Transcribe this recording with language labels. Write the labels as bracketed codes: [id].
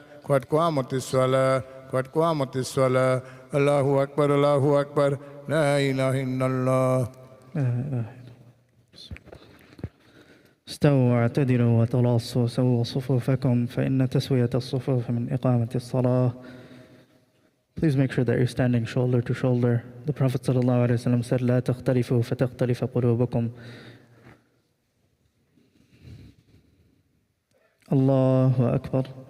[ar] قد قامت الصلاة قد قامت الصلاة. الله أكبر الله أكبر. لا إله إلا الله. استووا واعتدلوا وتراصوا سووا صفوفكم فإن تسوية الصفوف من إقامة الصلاة. [en] Please make sure that you're standing shoulder to shoulder. The Prophet ﷺ said, [ar] لا تختلفوا فتختلف قلوبكم. الله أكبر.